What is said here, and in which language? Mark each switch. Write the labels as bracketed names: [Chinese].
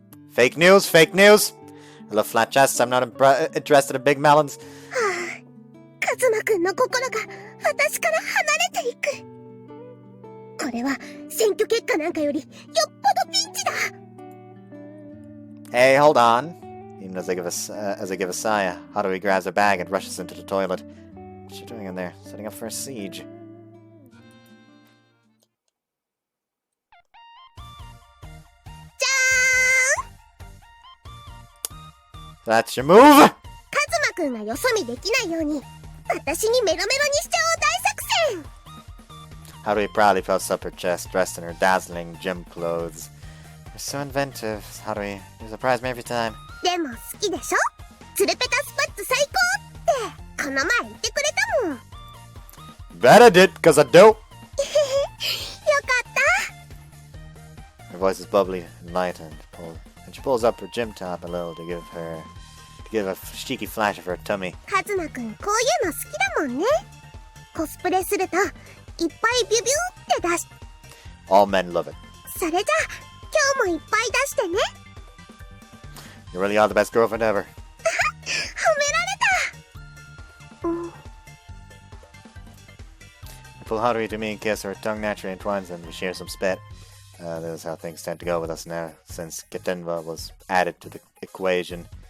[English] Fake news, fake news! I love flat chests. I'm not interested in big melons. [Japanese] カズマくんの心が私から離れていく。これは選挙結果なんかよりよっぽどピンチだ。 [English] Hey, hold on. Even as I give a sigh, Haruhi grabs her bag and rushes into the toilet. What's she doing in there? Setting up for a siege. That's your move! [Japanese] カズマくんがよそ見できないように私にメロメロにしちゃおう大作戦。 [English] Haruhi proudly puffs up her chest, dressed in her dazzling gym clothes. You're so inventive, Haruhi. You surprise me every time. [Japanese] でも好きでしょ？ツルペタスパッツ最高ってこの前言ってくれたもん。 [English] Bet I did, cause I do! [Japanese] よかった。 [English] Her voice is bubbly and light, and she pulls up her gym top a little to give a cheeky flash of her tummy. [Japanese] カズマくんこういうの好きだもんね。コスプレするといっぱいビュビュって出し。 [English] All men love it. [Japanese] それじゃあ今日もいっぱい出してね。 [English] You really are the best girlfriend ever. [Japanese] 褒められた。 [English] I pull Haruhi to me and kiss her. Her tongue naturally entwines and we share some spit. This is how things tend to go with us now, since Getenva was added to the equation.